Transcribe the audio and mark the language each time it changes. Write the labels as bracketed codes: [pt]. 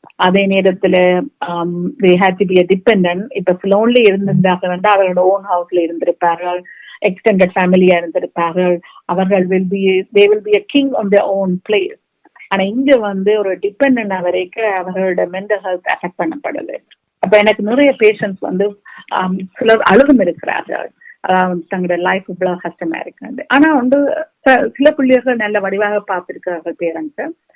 [ta] அதே நேரத்துல [en] they had to be a dependent. [ta] இப்ப லோன்ல இருந்திருந்தாங்க வேண்டாம், அவர்களோட ஓன் ஹவுஸ்ல இருந்திருப்பார்கள், எக்ஸ்டெண்டட் ஃபேமிலியா இருந்திருப்பார்கள். அவர்கள் [en] they will be a king on their own place. [ta] ஆனா இங்க வந்து ஒரு டிபெண்டன்ட் வரைக்கும் அவர்களோட மென்டல் ஹெல்த் அஃபெக்ட் பண்ணப்படுது. அப்ப எனக்கு நிறைய பேஷண்ட்ஸ் வந்து சிலர் அழுதும் இருக்கிறார்கள், தங்களோட லைஃப் இவ்வளவு கஷ்டமா இருக்காது. ஆனா வந்து சில பிள்ளைகள் நல்ல வடிவாக பார்த்திருக்கிறார்கள் பேரண்ட்ஸ்.